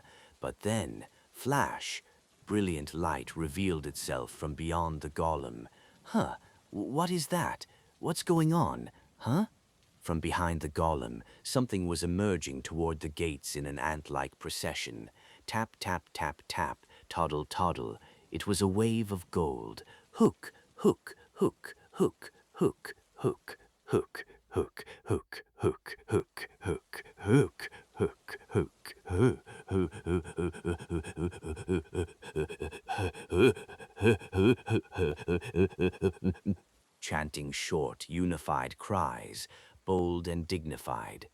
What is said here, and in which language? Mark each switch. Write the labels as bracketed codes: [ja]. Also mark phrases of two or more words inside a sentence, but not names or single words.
[en] But then, flash! Brilliant light revealed itself from beyond the golem. Huh, what is that? What's going on? Huh? From behind the golem, something was emerging toward the gates in an ant-like procession. Tap, tap, tap, tap, toddle, toddle. It was a wave of gold. Hook, hook, hook, hook, hook, hook, hook, hook, hook, hook, hook, hook, hook, hook, hook, hook, chanting short, unified cries, bold and dignified.